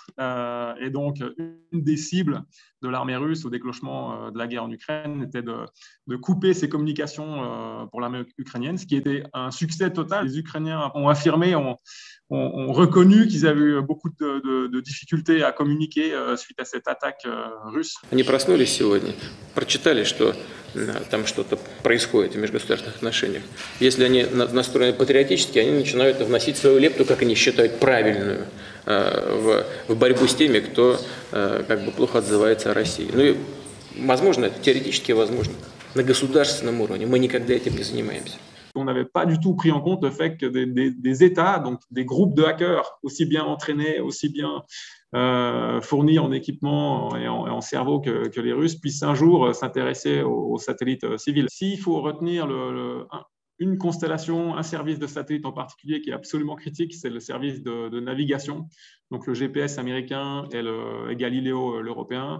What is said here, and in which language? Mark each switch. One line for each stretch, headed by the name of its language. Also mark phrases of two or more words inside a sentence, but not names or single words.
French: Et donc, une des cibles de l'armée russe au déclenchement de la guerre en Ukraine était de couper ses communications pour l'armée ukrainienne, ce qui était un succès total. Les Ukrainiens ont affirmé, ont reconnu qu'ils avaient eu beaucoup de difficultés à communiquer suite à cette attaque russe.
Russian: Они проснулись сегодня, прочитали, что там что-то происходит в межгосударственных отношениях. Если они настроены патриотически, они начинают вносить свою лепту, как они считают правильную, в борьбу с теми, кто как бы плохо отзывается о России. Ну и возможно, это теоретически возможно. На государственном уровне мы никогда этим не занимаемся.
French: On n'avait pas du tout pris en compte le fait que des États, donc des groupes de hackers, aussi bien entraînés, aussi bien fournis en équipement et en cerveau que les Russes, puissent un jour s'intéresser aux satellites civils. S'il faut retenir une constellation, un service de satellite en particulier qui est absolument critique, c'est le service de navigation, donc le GPS américain et Galileo l'européen.